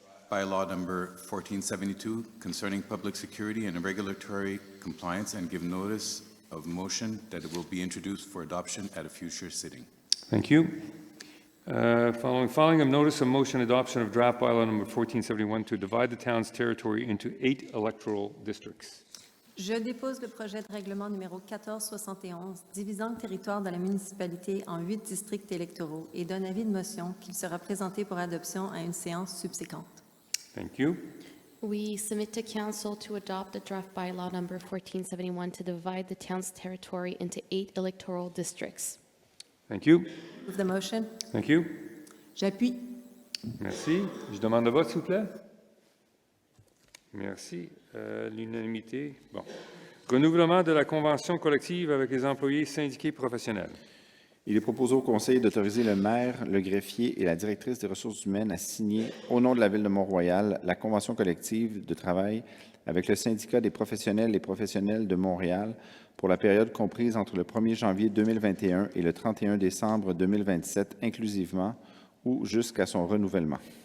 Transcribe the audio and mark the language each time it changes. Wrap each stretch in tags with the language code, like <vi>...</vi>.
<en>Bylaw number 1472 concerning public security and regulatory compliance and give notice of motion that it will be introduced for adoption at a future sitting. Thank you. Following of notice of motion adoption of draft bylaw number 1471 to divide the town's territory into 8 electoral districts.</en> <fr>Je dépose le projet de règlement numéro 1471 divisant le territoire de la municipalité en 8 districts électoraux et donne avis de motion qu'il sera présenté pour adoption à une séance subséquente.</fr> <en>Thank you. We submit to council to adopt the draft bylaw number 1471 to divide the town's territory into 8 electoral districts. Thank you. Move the motion. Thank you.</en> <fr>J'appuie. Merci. Je demande le vote, s'il vous plaît. Merci. L'unanimité. Bon. Renouvellement de la convention collective avec les employés syndiqués professionnels. Il est proposé au Conseil d'autoriser le maire, le greffier et la directrice des ressources humaines à signer, au nom de la Ville de Mont-Royal, la convention collective de travail avec le syndicat des professionnels et professionnels de Montréal pour la période comprise entre le 1er janvier 2021 et le 31 décembre 2027 inclusivement ou jusqu'à son renouvellement.</fr>